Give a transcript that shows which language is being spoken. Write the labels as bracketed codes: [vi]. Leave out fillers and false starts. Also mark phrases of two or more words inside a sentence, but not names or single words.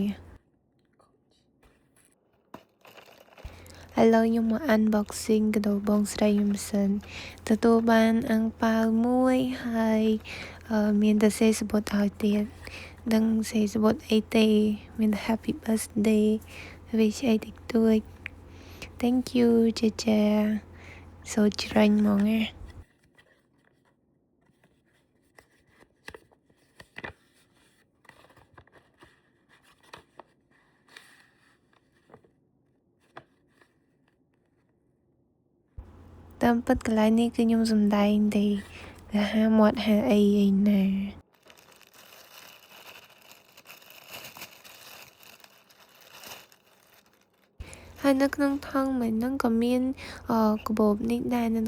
[km] ឥឡូវខ្ញុំមក unboxing កាដូបងស្រីខ្ញុំសិនទទួលបានអាំងប៉ាវមួយហើយមានតែសេសបុតឲ្យទៀតដឹងសេសបុតអីទេមានតែ [en] happy birthday wish [km] អីតិចតួច [en] thank you [km] ចាសូច្រាញ់ហ្មងណា តាមពិតកន្លែងនេះគឺខ្ញុំសំដែងទេគេហាមាត់ហាអីណាហើយនៅក្នុងថង់មួយហ្នឹងក៏មានកាបូបនេះដែរអ្នក